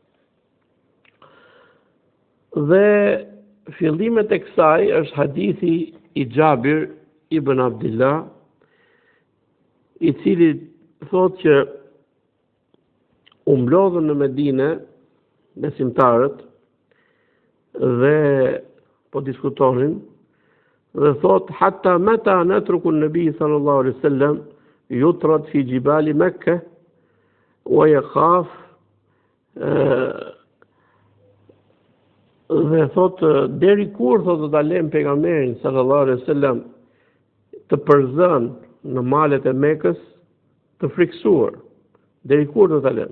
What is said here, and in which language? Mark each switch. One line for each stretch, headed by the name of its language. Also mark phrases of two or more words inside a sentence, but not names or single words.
Albanian: Dhe fillimet e kësaj është hadithi i Xhabir ibn Abdillah, i cili thot që u mblodhën në Medinë besimtarët dhe po diskutonin dhe thot
Arabic: حتى متى نترك النبي صلى الله عليه وسلم يطرد في جبال مكة ويخاف
Albanian: dhe thot deri kur thot do ta lëm pejgamberin
Arabic: صلى الله عليه وسلم
Albanian: të përzën në malet e Mekës të friksuar, deri kur do ta lëm.